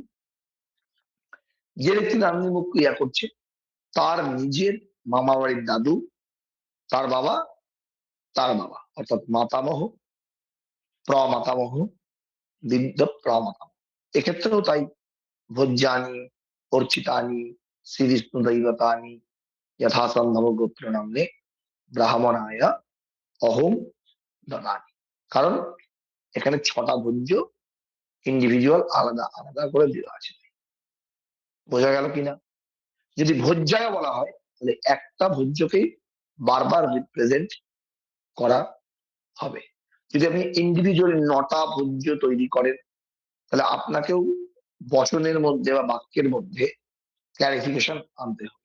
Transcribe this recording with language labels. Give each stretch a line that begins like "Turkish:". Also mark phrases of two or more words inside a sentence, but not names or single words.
Bangla: যে ব্যক্তি নান্নিমুখ ক্রিয়া করছে তার নিজের মামা বাড়ির দাদু, তার বাবা, তার বাবা অর্থাৎ মাতামহ, প্রমাতামহ, বৃদ্ধ প্রমাতামহ। এক্ষেত্রেও তাই
Sanskrit: ভোজ্যানি অর্চিতানি শ্রী বিষ্ণু দৈবতানি यथा संभव गोत्र नामने ब्राह्मणाय अहम ददामि।
Bangla: কারণ এখানে 6টা ভোজ্য ইন্ডিভিজুয়াল আলাদা আলাদা করে দেওয়া আছে। বোঝা গেল কিনা? যদি ভোজ্যায় বলা হয় তাহলে একটা ভোজ্যকেই বারবার রিপ্রেজেন্ট করা হবে। যদি আপনি ইন্ডিভিজুয়াল 9টা ভোজ্য তৈরি করেন, তাহলে আপনাকেও বচনের মধ্যে বা বাক্যের মধ্যে ক্লারিফিকেশন আনতে হবে।